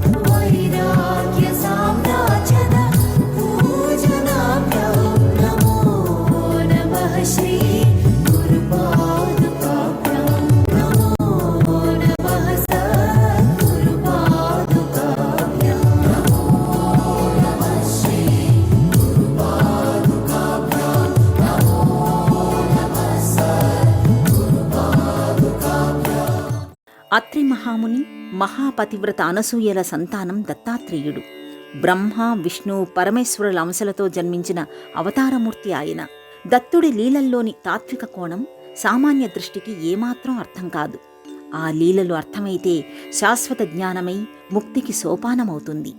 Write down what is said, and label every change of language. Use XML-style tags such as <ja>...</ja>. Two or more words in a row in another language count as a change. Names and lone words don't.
<sa>वैराग्यसाम्राजन पूजनाभ्यां नमो नमः श्री गुरुपादुकाभ्यां नमो नमः सद्गुरुपादुकाभ्यां नमो नमः श्री गुरुपादुकाभ्यां नमो नमः सद्गुरुपादुकाभ्यां।</sa> <te>అత్రి మహాముని మహాపతివ్రత అనసూయల సంతానం దత్తాత్రేయుడు. బ్రహ్మ విష్ణు పరమేశ్వరుల అంశలతో జన్మించిన అవతారమూర్తి ఆయన. దత్తుడి లీలల్లోని తాత్విక కోణం సామాన్య దృష్టికి ఏమాత్రం అర్థం కాదు. ఆ లీలలు అర్థమైతే శాశ్వత జ్ఞానమై ముక్తికి సోపానమవుతుంది.</te>